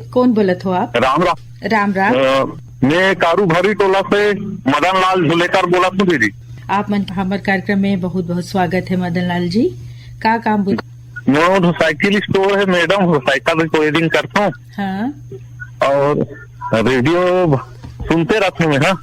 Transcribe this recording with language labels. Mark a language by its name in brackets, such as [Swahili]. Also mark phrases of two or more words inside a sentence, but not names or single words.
[Hindi] कौन बोलत हो आप? राम राम। राम राम। मैं कारू भरी टोला से मदन लाल झुलेकर बोला हूँ दीदी। आप मन हमारे कार्यक्रम में बहुत बहुत स्वागत है मदन लाल जी। का काम बोल? मैं साइकिल स्टोर है मैडम, साइकिल रिपेयरिंग करता हूँ। हाँ। और रेडियो सुनते रहते हैं।